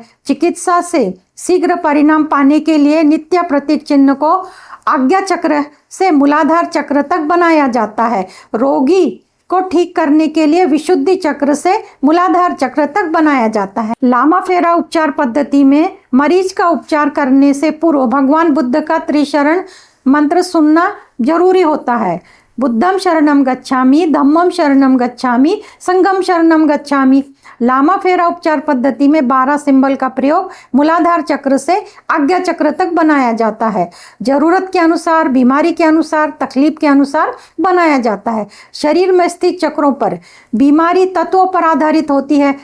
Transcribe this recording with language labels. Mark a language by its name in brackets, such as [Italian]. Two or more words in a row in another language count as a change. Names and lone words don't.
[Hindi] चिकित्सा से शीघ्र परिणाम पाने के लिए नित्या प्रतीक चिन्ह को आज्ञा चक्र से मूलाधार चक्र तक बनाया जाता है। रोगी को ठीक करने के लिए विशुद्धि चक्र से मूलाधार चक्र तक बनाया जाता है। लामा फेरा उपचार पद्धति में मरीज का उपचार करने से पूर्व भगवान बुद्ध का त्रिशरण मंत्र सुनना जरूरी होता है। [Pali] बुद्धम शरणम गच्छामि, धम्मम शरणम गच्छामि, संघम शरणम गच्छामि। [Hindi] लामा फेरा उपचार पद्धति में 12 सिंबल का प्रयोग मूलाधार चक्र से आज्ञा चक्र तक बनाया जाता है। जरूरत के अनुसार, बीमारी के अनुसार, तकलीफ के अनुसार बनाया जाता है। शरीर में स्थित चक्रों पर बीमारी तत्वों पर आधारित होती है।